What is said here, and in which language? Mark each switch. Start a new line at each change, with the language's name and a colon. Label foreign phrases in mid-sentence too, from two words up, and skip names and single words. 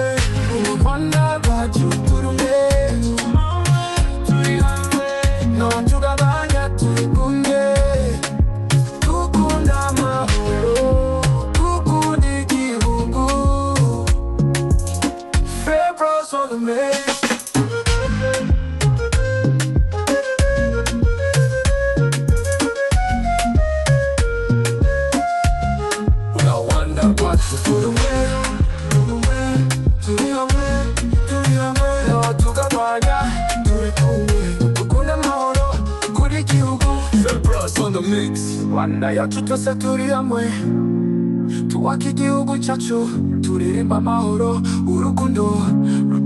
Kinyarwanda: U Rwanda rwacu turi umwe, turi hamwe, ntawe tugabanya, turi kumwe. Dukunda amahoro, dukunda igihugu, Febros
English: on the mix.
Kinyarwanda: Rwanda rwacu turi umwe, turi hamwe, turi hamwe, ntawe tugabanya, turi kumwe. Dukunda amahoro, dukunda igihugu, Febros
English: on the mix.
Kinyarwanda: Rwanda yacu twese turi hamwe, twubaka igihugu cyacu, turirimba amahoro, urukundo